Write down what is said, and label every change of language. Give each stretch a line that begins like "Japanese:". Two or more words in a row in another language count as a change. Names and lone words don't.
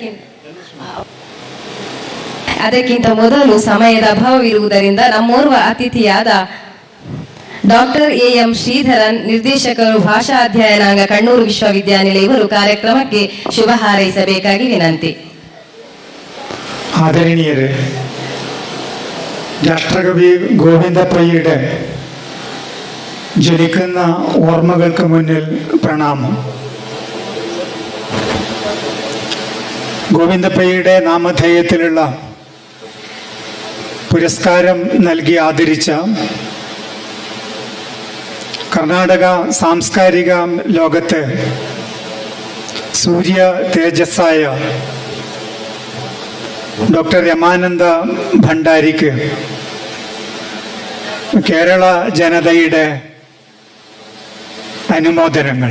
Kannada: ಅದಕ್ಕಿಂತ ಮೊದಲು ಸಮಯದ ಅಭಾವವಿರುವುದರಿಂದ ನಮ್ಮೋರ್ವ ಅತಿಥಿಯಾದ ಡಾಕ್ಟರ್ ಎಂ ಶ್ರೀಧರನ್, ನಿರ್ದೇಶಕರು ಭಾಷಾ ಅಧ್ಯಯನಾಂಗ ಕಣ್ಣೂರು ವಿಶ್ವವಿದ್ಯಾನಿಲಯ ಇವರು ಕಾರ್ಯಕ್ರಮಕ್ಕೆ ಶುಭ ಹಾರೈಸಬೇಕಾಗಿ ವಿನಂತಿ.
Malayalam: ആദരണീയരെ, രാഷ്ട്രകവി ഗോവിന്ദ പയ്യുടെ ജനിക്കുന്ന ഓർമ്മകൾക്ക് മുന്നിൽ പ്രണാമം. ഗോവിന്ദ പയ്യുടെ നാമധേയത്തിലുള്ള പുരസ്കാരം നൽകി ആദരിച്ച കർണാടക സാംസ്കാരിക ലോകത്തെ സൂര്യ തേജസ്സായ ഡോക്ടർ രമാനന്ദ ഭണ്ഡാരിക്ക് കേരള ജനതയുടെ അനുമോദനങ്ങൾ.